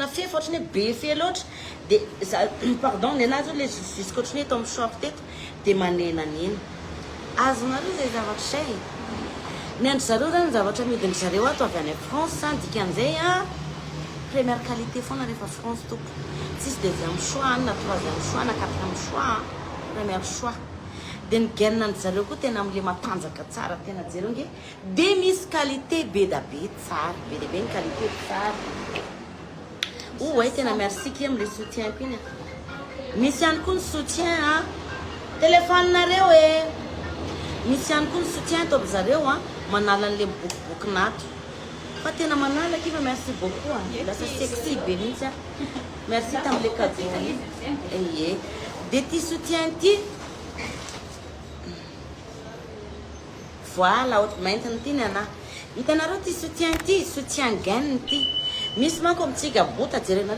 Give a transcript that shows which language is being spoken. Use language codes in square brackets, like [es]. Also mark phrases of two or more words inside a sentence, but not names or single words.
[mg] fefy ohatry hoe be fe loatra de pardon ny anazy le jusqu'à ohatry hoe eto amin'ny short eto de manena an'iny azonareo zay zavatra zay ny andry zareo zany zavatra midiny zareo ato avy any France dikan'izay [fr] première qualité [mg] foana rehefa France toko tsisy [fr] deuxième choix [mg] na [fr] troisième choix [mg] na [fr] quatrième choix première choix [mg] de ny gaine ny zareo koa tena am'le matanjaka tsara tena jereo nge de misy qualité be da be tsara be de be ny qualité tsara tena merci ki am'le soutien piny misy ihany koa ny [fr] soutien téléphone [mg] nareo misy ihany koa ny soutien ataovy zareo manala an'le bokiboki-nato fa tena manala kiva [fr] merci beaucoup [mg] lasa sexy be mihitsy merci tam'le cadeau de ty soutien ty voilà ohatry mainty ty ny anahy hitanareo ty [fr] soutien gaine [mg] ty misy manko amitsika bota jerenareo